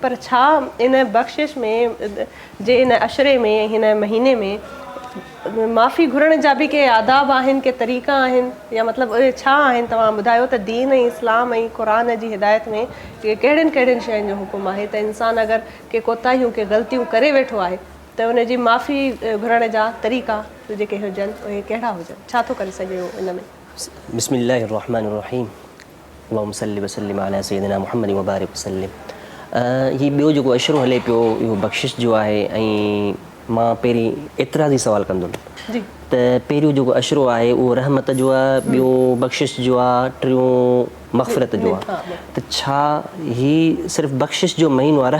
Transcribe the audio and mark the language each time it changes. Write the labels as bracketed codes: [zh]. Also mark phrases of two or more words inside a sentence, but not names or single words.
[sd] पर छा इन बख़्शिश में जे इन अशरे में, हिन महीने में माफ़ी घुरण जा बि के आदाब आहिनि, के तरीक़ा आहिनि, या मतिलबु उहे छा आहिनि? तव्हां ॿुधायो त दीन ऐं इस्लाम ऐं क़ुर जी हिदायत में कहिड़ियुनि कहिड़ियुनि शयुनि जो हुकुम आहे त इंसानु अगरि के कोताहियूं, के ग़लतियूं करे वेठो आहे त उनजी माफ़ी घुरण जा तरीक़ा जेके हुजनि उहे कहिड़ा हुजनि, छा थो करे सघे उहो इन में? [ar] بسم الله الرحمن الرحيم اللهم صل وسلم على سيدنا محمد وبارك وسلم. [sd] ही ॿियो जेको अशरो हले पियो इहो बख़्शिश जो आहे ऐं मां पहिरीं एतिराज़ी सवाल कंदुमि जी त पहिरियों जेको अशरो आहे उहो रहमत जो आहे, ॿियो बख़्शिश जो आहे, टियों मग़फ़िरत जो आहे। त छा ही सिर्फ़ु बख़्शिश जो महीनो आहे?